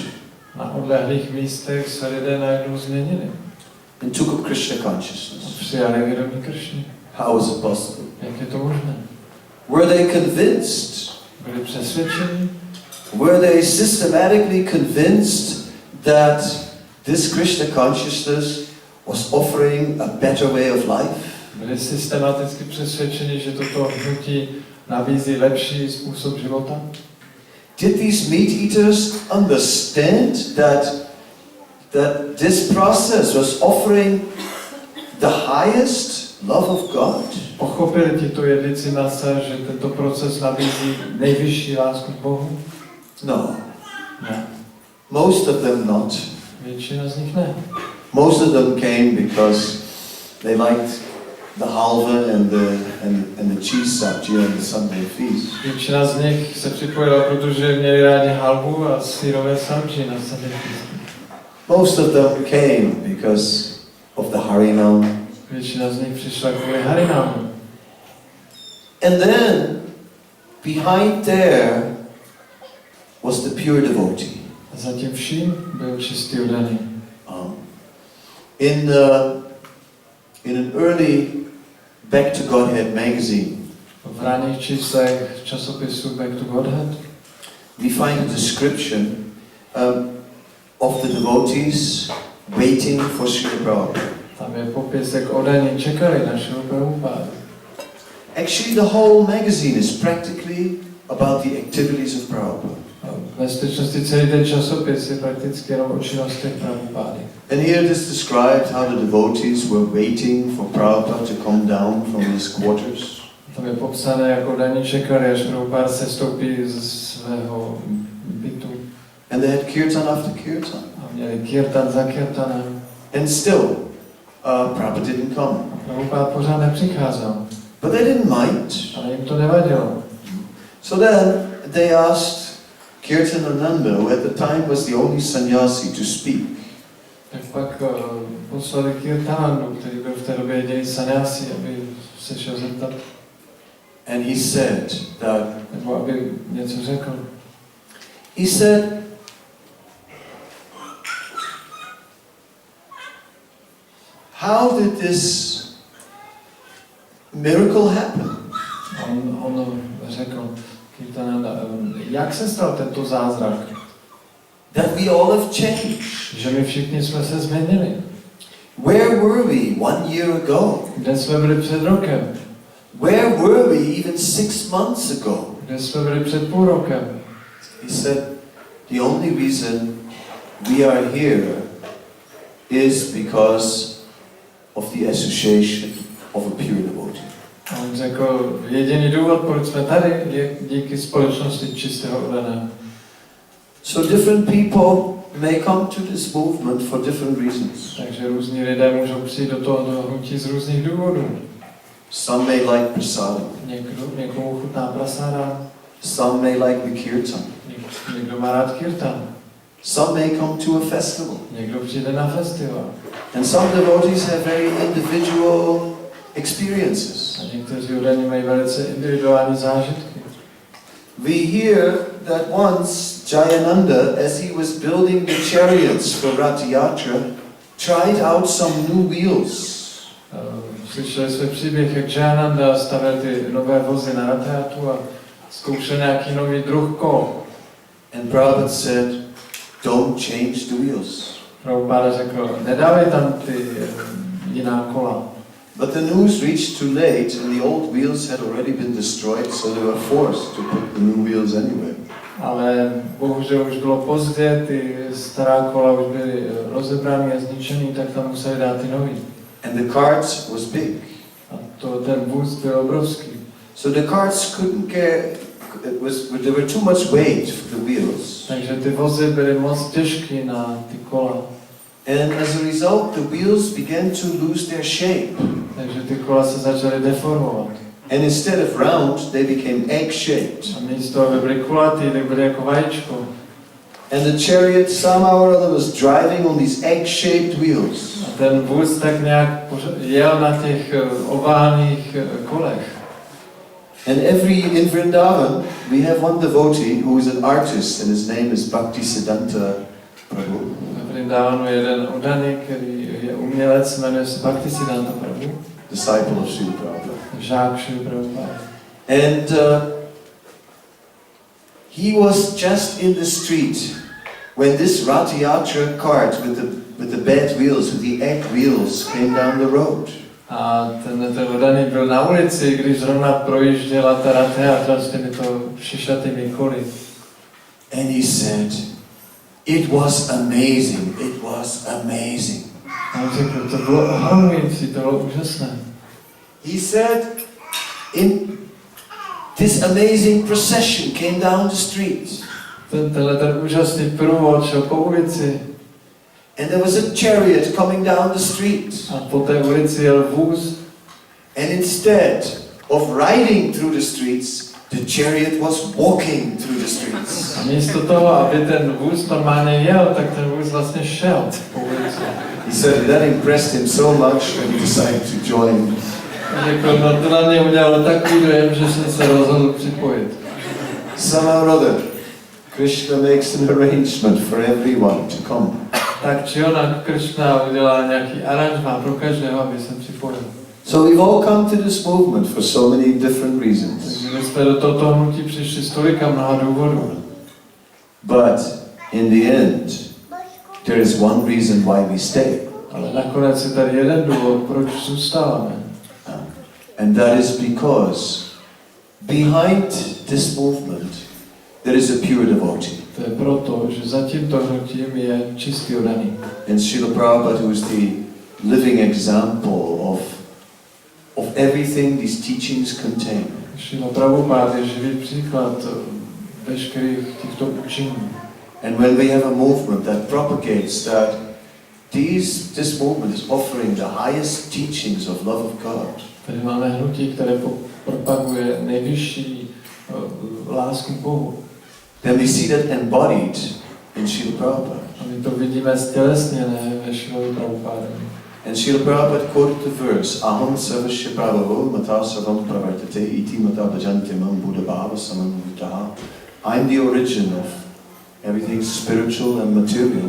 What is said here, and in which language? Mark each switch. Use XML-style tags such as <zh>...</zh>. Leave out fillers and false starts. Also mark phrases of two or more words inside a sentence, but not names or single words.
<cs>Na odlehlých místech se lidé najednou změnili.</cs> <en>And took up Krishna consciousness.</en> <cs>Přijali vědomí Krishny.</cs> <en>How is it possible?</en> <cs>Jak je to možné?</cs> <en>Were they convinced?</en> <cs>Byli přesvědčeni?</cs> <en>Were they systematically convinced that this Krishna consciousness was offering a better way of life?</en> <cs>Byli systematicky přesvědčeni, že toto hnutí nabízí lepší způsob života?</cs> <en>Did these meat eaters understand that that this process was offering the highest love of God?</en> <cs>Pochopili tito jedlici masa, že tento proces nabízí nejvyšší lásku k Bohu?</cs> <en>No.</en> <cs>Ne.</cs> <en>Most of them not.</en> <cs>Většina z nich ne.</cs> <en>Most of them came because they liked the halva and the cheese sabji on the Sunday feast.</en> <cs>Většina z nich se připojila, protože měli rádi halvu a syrové sabji na</cs> <en>Sunday feast. Most of them came because of the Harinam.</en> <cs>Většina z nich přišla kvůli Harinamu.</cs> <en>And then, behind there was the pure devotee.</en> <cs>A zatím vším byl čistý oddaný.</cs> <en>In an early Back to Godhead magazine,</en> <cs>V raných číslech časopisu Back to Godhead</cs> <en>we find a description of the devotees waiting for Srila Prabhupada.</en> <cs>Tam je popis, jak oddaní čekali našeho Prabhupádu.</cs> <en>Actually, the whole magazine is practically about the activities of Prabhupada.</en> <cs>Ve skutečnosti celý ten časopis je prakticky jenom o činnostech Prabhupády.</cs> <en>And here it is described how the devotees were waiting for Prabhupada to come down from his quarters.</en> <cs>Tam je popsané, jak oddaní čekali, až Prabhupáda se stoupí ze svého bytu.</cs> <en>And they had kirtan after kirtan.</en> <cs>A měli kirtan za kirtanem.</cs> <en>And still, Prabhupada didn't come.</en> <cs>A Prabhupád pořád nepřicházel.</cs> <en>But they didn't mind.</en> <cs>Ale jim to nevadilo.</cs> <en>So then they asked Kirtanananda, who at the time was the only sannyasi to speak.</en> <cs>Tak pak poslali Kirtanandu, který byl v té době jediný sannyasi, aby se šel zeptat.</cs> <en>And he said that,</en> <cs>Nebo aby něco řekl.</cs> <en>he said, how did this miracle happen?</en> <cs>On řekl, Kirtananda, jak se stal tento zázrak?</cs> <en>That we all have changed.</en> <cs>Že my všichni jsme se změnili.</cs> <en>Where were we 1 year ago?</en> <cs>Kde jsme byli před rokem?</cs> <en>Where were we even 6 months ago?</en> <cs>Kde jsme byli před půl rokem?</cs> <en>He said, the only reason we are here is because of the association of a pure devotee.</en> <cs>A on řekl, jediný důvod, proč jsme tady, je díky společnosti čistého oddaného.</cs> <en>So different people may come to this movement for different reasons.</en> <cs>Takže různí lidé můžou přijít do toho hnutí z různých důvodů.</cs> <en>Some may like prasadam.</en> <cs>Někomu chutná prasáda.</cs> <en>Some may like the kirtan.</en> <cs>Někdo má rád kirtan.</cs> <en>Some may come to a festival.</en> <cs>Někdo přijde na festival.</cs> <en>And some devotees have very individual experiences.</en> <cs>A někteří oddaní mají velice individuální zážitky.</cs> <en>We hear that once Jayananda, as he was building the chariots for Rath Yatra, tried out some new wheels.</en> <cs>Slyšeli jsme příběh, jak Jayananda stavěl ty nové vozy na Rath-jatru a zkoušel nějaký nový druh kol.</cs> <en>And Prabhupada said, don't change the wheels.</en> <cs>Prabhupáda řekl, nedávej tam ty jiná kola.</cs> <en>But the news reached too late, and the old wheels had already been destroyed, so they were forced to put the new wheels anyway.</en> <cs>Ale bohužel už bylo pozdě, ty stará kola už byly rozebraný a zničený, tak tam museli dát ty nový.</cs> <en>And the cart was big.</en> <cs>A ten vůz byl obrovský.</cs> <en>So the carts couldn't carry, there were too much weight for the wheels.</en> <cs>Takže ty vozy byly moc těžké na ty kola.</cs> <en>And as a result, the wheels began to lose their shape.</en> <cs>Takže ty kola se začaly deformovat.</cs> <en>And instead of round, they became egg-shaped.</en> <cs>A místo, aby byly kulatý, tak byly jako vajíčko.</cs> <en>And the chariot somehow or other was driving on these egg-shaped wheels.</en> <cs>A ten vůz tak nějak jel na těch oválných kolech.</cs> <en>And in Vrindavan, we have one devotee who is an artist, and his name is Bhaktisiddhanta Prabhu.</en> <cs>V Vrindavanu je jeden oddaný, který je umělec, jmenuje se Bhaktisiddhanta Prabhu.</cs> <en>Disciple of Srila Prabhupada.</en> <cs>Žák Srila Prabhupada.</cs> <en>And he was just in the street when this Rath Yatra cart with the bad wheels, with the egg wheels, came down the road.</en> <cs>A ten oddaný byl na ulici, když zrovna projížděla ta Rath Yatra s těmito šišatými koly.</cs> <en>And he said, It was amazing. It was amazing.</en> <cs>A on řekl, to bylo ohromující, to bylo úžasné.</cs> <en>He said, in this amazing procession came down the street.</en> <cs>Ten úžasný průvod šel po ulici.</cs> <en>And there was a chariot coming down the street.</en> <cs>A po té ulici jel vůz.</cs> <en>And instead of riding through the streets, the chariot was walking through the streets.</en> <cs>A místo toho, aby ten vůz normálně jel, tak ten vůz vlastně šel po ulici.</cs> <en>He said that impressed him so much that he decided to join.</en> <cs>Řekl, no to na mě udělalo takový dojem, že jsem se rozhodl připojit.</cs> <en>Somehow or other, Krishna makes an arrangement for everyone to come.</en> <cs>Tak či onak Krishna udělá nějaký aranžmá pro každého, aby se připojil.</cs> <en>So we've all come to this movement for so many different reasons.</en> <cs>Takže my jsme do tohoto hnutí přišli z tolika mnoha důvodů.</cs> <en>But in the end, there is one reason why we stay.</en> <cs>Ale nakonec je tady jeden důvod, proč zůstáváme.</cs> <en>And that is because behind this movement there is a pure devotee.</en> <cs>To je proto, že za tímto hnutím je čistý oddaný.</cs> <en>And Srila Prabhupada, who is the living example of everything these teachings contain.</en> <cs>Srila Prabhupada je živý příklad veškerých těchto učení.</cs> <en>And when we have a movement that propagates that this movement is offering the highest teachings of love of God.</en> <cs>Tady máme hnutí, které propaguje nejvyšší lásku k Bohu.</cs> <en>Then we see that embodied in Srila Prabhupada.</en> <cs>A my to vidíme stělesněné ve Srilovi Prabhupádovi.</cs> <en>And Srila Prabhupada quoted the verse,</en> <sa>अहं सर्वस्य प्रभवो मत्तः सर्वं प्रवर्तते इति मत्वा भजन्ते मां बुधा भाव समन्विताः.</sa> <en>I'm the origin of everything spiritual and material.</en>